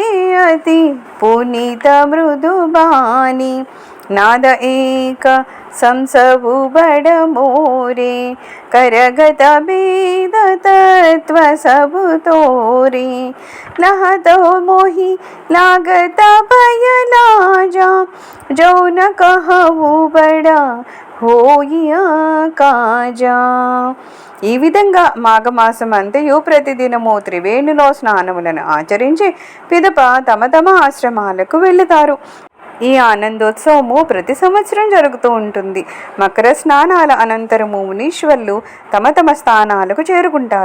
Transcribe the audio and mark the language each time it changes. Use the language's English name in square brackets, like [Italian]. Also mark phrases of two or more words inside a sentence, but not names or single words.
[Awadhi] अति पुनीत मृदुबानी नाद एक संसभु बड़ मोरे करगत वेद तत्व सबु तोरे लहत मोहि लागत भय लाजा जो न कहु बड़ा होइया काजा. [Telugu] ఈ విధంగా మాఘమాసం అంతయు ప్రతిదినము త్రివేణిలో స్నానములను ఆచరించి పిదప తమ తమ ఆశ్రమాలకు వెళుతారు. ఈ ఆనందోత్సవము ప్రతి సంవత్సరం జరుగుతూ ఉంటుంది. మకర స్నానాల అనంతరము మునీశ్వర్లు తమ తమ స్థానాలకు చేరుకుంటారు.